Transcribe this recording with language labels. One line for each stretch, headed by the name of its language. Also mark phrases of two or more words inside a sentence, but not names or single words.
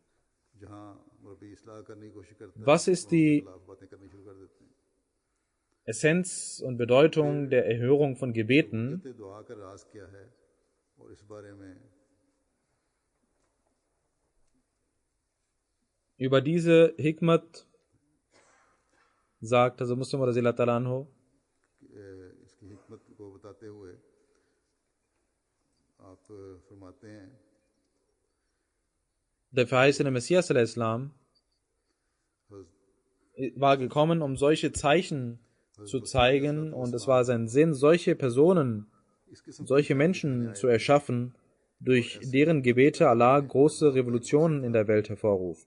German: Was ist die Essenz und Bedeutung der Erhörung von Gebeten? Über diese Hikmat sagt also Muslim
Arabic: رضي الله عنه,
German: der verheißene Messias al-Islam war gekommen, um solche Zeichen zu zeigen, und es war sein Sinn, solche Personen, solche Menschen zu erschaffen, durch deren Gebete Allah große Revolutionen in der Welt hervorruft.